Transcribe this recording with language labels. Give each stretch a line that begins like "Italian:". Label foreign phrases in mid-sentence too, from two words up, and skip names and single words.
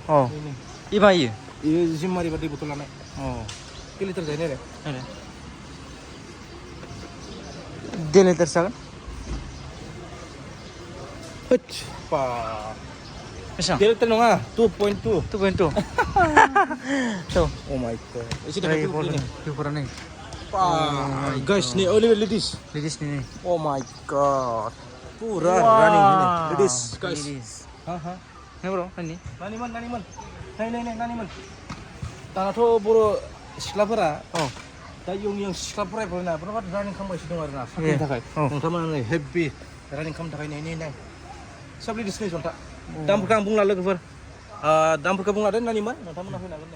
Bodo: इमा इयो जिम मारिबा दै बथल लानाय के लिटार जायो नाय दे लिटार जागोन बेसेबां दे लिटार नङा 2.2 so
English: oh my god एसे देखाय
Bodo: फिउफोरा नै
English: guys नि only ladies
Bodo: नि
English: oh my god पुरा running ini ladies guys
Bodo: nih bro नानिमोन दानाथ' बर' सिख्लाफोरा दा इयुन सिख्लाफोरा बिराद रानिं खालामगासिनो दं आरोना साख्रिनि थाखाय नोंथांमोना हेभि रानिं खालामनो थाखाय नै सब लेडिस नै जन्था दामफोरखौ आं बुंला लोगोफोर दामफोरखौ बुंला दे नानिमोन नोंथांमोना फैनो हागोन नै